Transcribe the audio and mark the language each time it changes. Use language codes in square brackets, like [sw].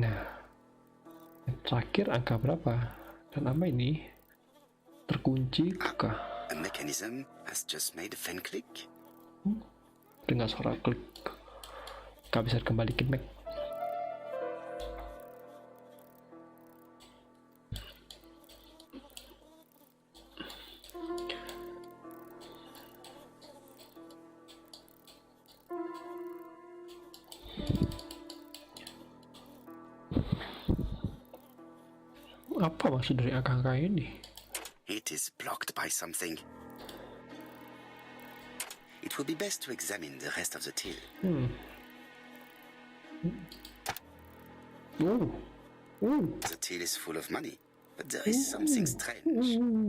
[id] Nah, yang terakhir angka berapa? Dan apa ini? Terkunci kah? [en] A mechanism has just made a fan click. [id] Dengan suara klik. Gak bisa kembalikan Mac. Apa maksud dari angka-angka ini? [en] It is blocked by something. It would be best to examine the rest of the till. The till is full of money, but there is something strange.